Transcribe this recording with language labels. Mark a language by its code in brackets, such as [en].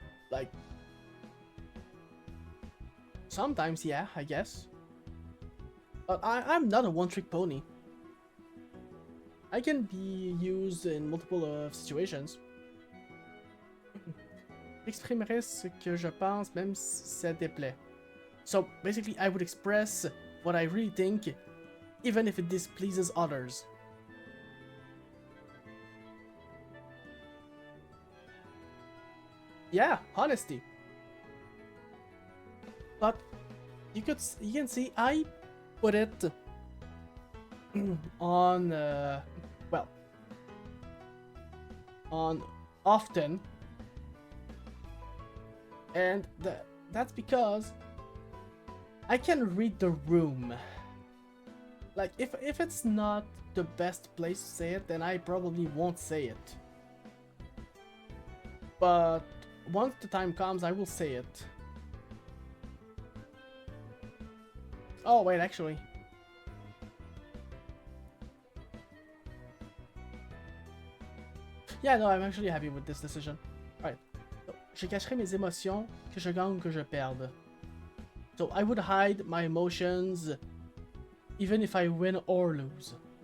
[en] Like, sometimes, yeah, I guess. But I'm not a one-trick pony. I can be used in multiple situations. [fr] J'exprimerai ce que je pense, même si ça déplaît. [en] So, basically, I would express what I really think, even if it displeases others. Yeah, honesty. But you can see I put it on well, on often, and that's because I can read the room. Like if it's not the best place to say it, then I probably won't say it. But once the time comes, I will say it. Oh wait, actually. Yeah, no, I'm actually happy with this decision. Alright. So, [fr] je cacherai mes émotions, que je gagne ou que je perde. [en] So I would hide my emotions even if I win or lose.